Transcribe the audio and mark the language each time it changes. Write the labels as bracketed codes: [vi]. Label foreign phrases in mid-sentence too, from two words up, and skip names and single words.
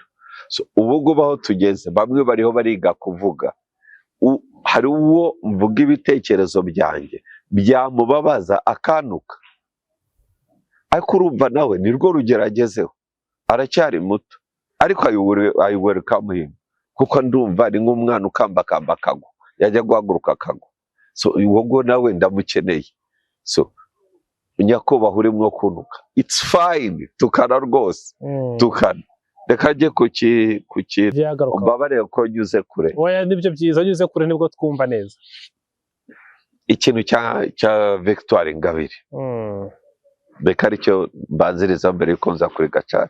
[rw] Ubu ngubu aho tugeze, bamwe bariho bariga kuvuga. Hari uwo mvuga ibitekerezo byanjye byamubabaza akanuka, ariko urumva nawe nirwo rugeragezeho, aracyari muto, ariko [en] I welcome him, [rw] kuko ndumva ari nk'umwana ukambakamba akagwa, yajya guhaguruka akagwa. Uwo nawe ndamukeneye. Nyakubahwa urimo kunuka, [en] it's fine, [rw] tukana rwose, tukana. Reka njye kuki umbabarire ko nyuze kure. Oya, nibyo byiza, nyuze kure nibwo twumva neza. Ikintu cya Victoire Ingabire, reka aricyo mbanziriza mbere yuko nza kuri Gacaca.